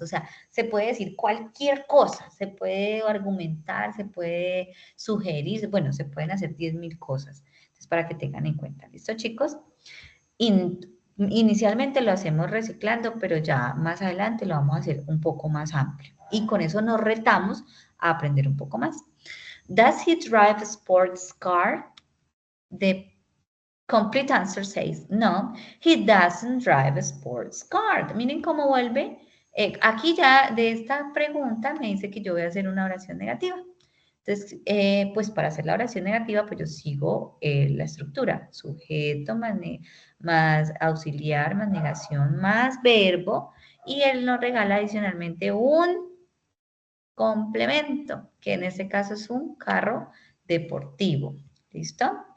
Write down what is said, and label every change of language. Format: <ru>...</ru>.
<es>O sea, se puede decir cualquier cosa, se puede argumentar, se puede sugerir, bueno, se pueden hacer 10.000 cosas. Entonces, para que tengan en cuenta. ¿Listo, chicos? Inicialmente lo hacemos reciclando, pero ya más adelante lo vamos a hacer un poco más amplio. Y con eso nos retamos a aprender un poco más.</es> <en>Does he drive a sports car? The complete answer says, no, he doesn't drive a sports car.</en> <es>Miren cómo vuelve. Aquí ya de esta pregunta me dice que yo voy a hacer una oración negativa. Entonces, pues para hacer la oración negativa, pues yo sigo la estructura. Sujeto más auxiliar, más negación, más verbo. Y él nos regala adicionalmente un complemento, que en este caso es un carro deportivo. ¿Listo?</es>